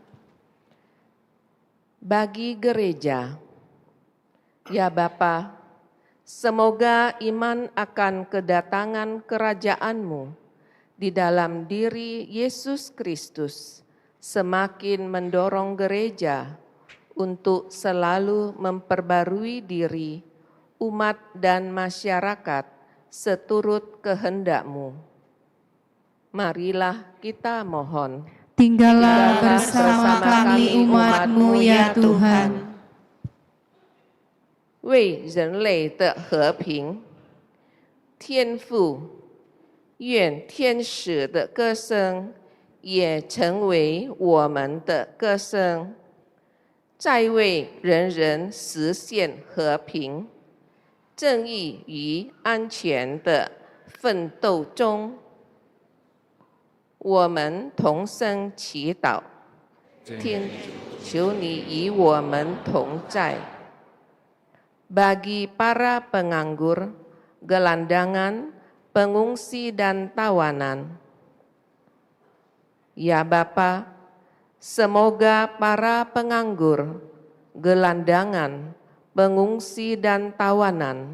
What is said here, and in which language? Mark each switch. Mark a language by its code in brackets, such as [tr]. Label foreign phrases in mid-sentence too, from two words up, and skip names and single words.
[id] Bagi gereja, ya Bapa, semoga iman akan kedatangan kerajaan-Mu di dalam diri Yesus Kristus semakin mendorong gereja untuk selalu memperbarui diri, umat dan masyarakat seturut kehendak-Mu. Marilah kita mohon. Tinggallah bersama kami umat-Mu ya Tuhan. [zh] 为人类的和平，天父，愿天使的歌声也成为我们的歌声，在为人人实现和平、正义与安全的奋斗中，我们同声祈祷，天求你与我们同在。 [id] Bagi para penganggur, gelandangan, pengungsi dan tawanan. Ya Bapa, semoga para penganggur, gelandangan, pengungsi dan tawanan